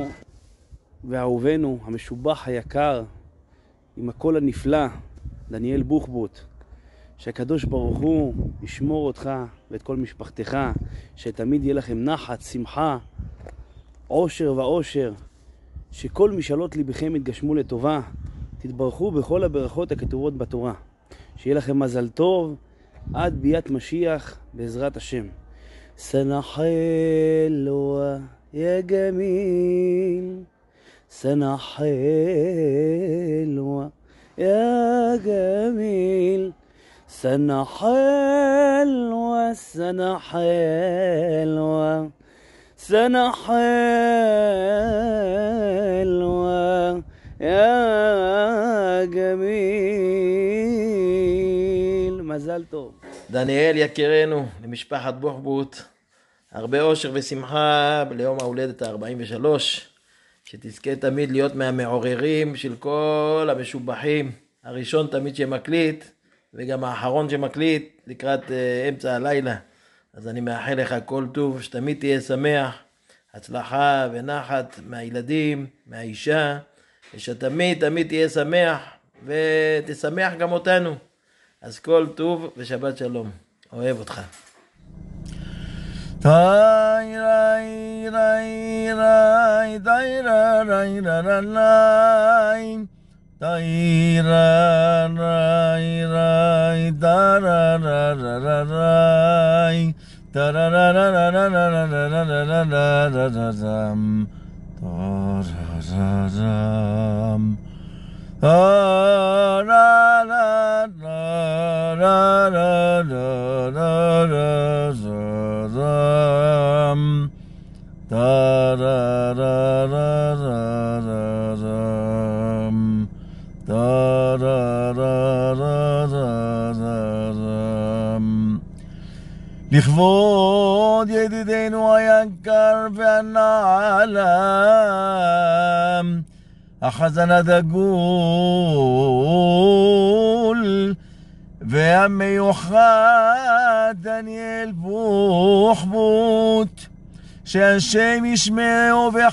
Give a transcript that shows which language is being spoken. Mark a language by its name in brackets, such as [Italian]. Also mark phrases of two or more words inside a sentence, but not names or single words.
[Hebrew] ואהובנו המשובח היקר עם הקול הנפלא, דניאל בוחבוט, שהקדוש ברוך הוא ישמור אותך ואת כל משפחתך, שתמיד יהיה לכם נחת, שמחה, עושר ועושר, שכל משאלות ליבכם יתגשמו לטובה, תתברכו בכל הברכות הכתובות בתורה, שיהיה לכם מזל טוב עד ביאת משיח בעזרת השם. [Arabic] سنة حلوة يا جميل, سنة حلوة يا جميل سنة حلوة سنة حلوة سنة حلوة يا جميل [Hebrew] מזל טוב. דניאל יקירנו, למשפחת בוחבוט, הרבה אושר ושמחה ליום ההולדת ה-43, שתזכה תמיד להיות מהמעוררים של כל המשובחים, הראשון תמיד שמקליט, וגם האחרון שמקליט לקראת אמצע הלילה. אז אני מאחל לך כל טוב, שתמיד תהיה שמח, הצלחה ונחת מהילדים, מהאישה, ושתמיד תהיה שמח, ותשמח גם אותנו. אז כל טוב ושבת שלום, אוהב אותך. rai rai rai rai dai ra rai ra ra rai dai ra rai rai da ra ra ra ra rai da ra ra ra ra ra ra ra ra ra ra ra ra ra ram da ra ra ram ra ra ra ra ra ra ra ra ram da ra ra ra ra ra ram da ra ra ra ra ra ram לכבוד ידידנו היקר והנעלם החזן הדגול והמיוחד דניאל בוחבוט, שהשם ישמעו